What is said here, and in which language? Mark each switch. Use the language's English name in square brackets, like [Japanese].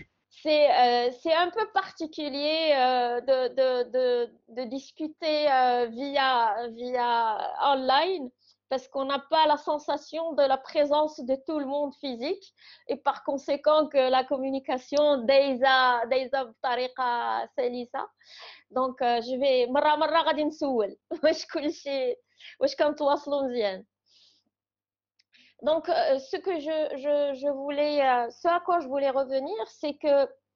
[French] C'est un peu particulier de discuter via online parce qu'on n'a pas la sensation de la présence de tout le monde physique et par conséquent que la communication [Arabic] دايزة بطريقة سلسة. [French] Donc je vais [Arabic] مرة غادي نسول واش كلشي واش كنتواصلوا مزيان. [French] Donc ce à quoi je voulais revenir, c'est que